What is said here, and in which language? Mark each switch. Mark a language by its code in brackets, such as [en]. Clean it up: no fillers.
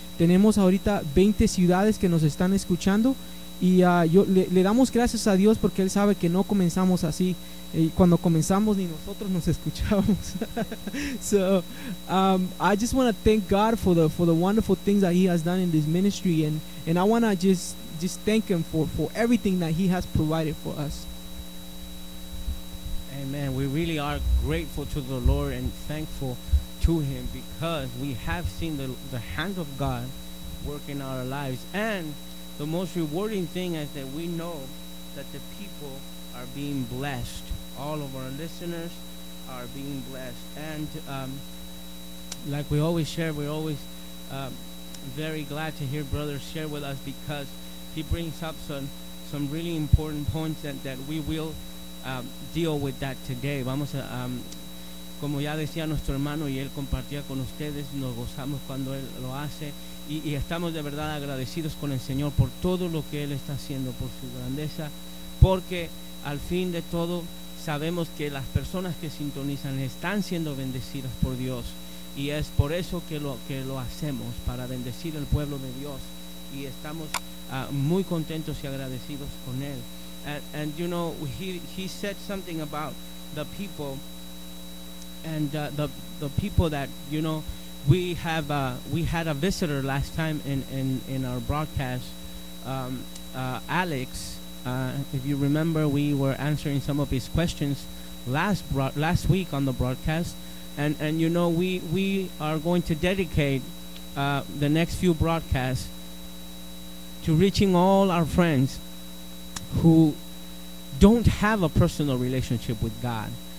[es] Tenemos ahorita 20 ciudades que nos están escuchando, y yo le damos gracias a Dios, porque Él sabe que no comenzamos así. Cuando comenzamos, ni nosotros nos escuchábamos. [en] So I just want to thank God for the wonderful things that He has done in this ministry, and I want to just thank Him for everything that He has provided for us. Amen. We really are grateful to the Lord and thankful to Him, because we have seen the hand of God work in our lives. And the most rewarding thing is that we know that the people are being blessed. All of our listeners are being blessed. And like we always share, we're always very glad to hear brothers share with us, because he brings up some really important points that we will deal with that today. [es] Vamos a... Como ya decía nuestro hermano y él compartía con ustedes, nos gozamos cuando él lo hace, y estamos de verdad agradecidos con el Señor por todo lo que él está haciendo, por su grandeza, porque al fin de todo sabemos que las personas que sintonizan están siendo bendecidas por Dios, y es por eso que lo hacemos, para bendecir al pueblo de Dios, y estamos muy contentos y agradecidos con él. [en] And you know, he said something about the people. And the people that, you know, we have we had a visitor last time in our broadcast, Alex. If you remember, we were answering some of his questions last week on the broadcast, and you know, we are going to dedicate the next few broadcasts to reaching all our friends who don't have a personal relationship with God.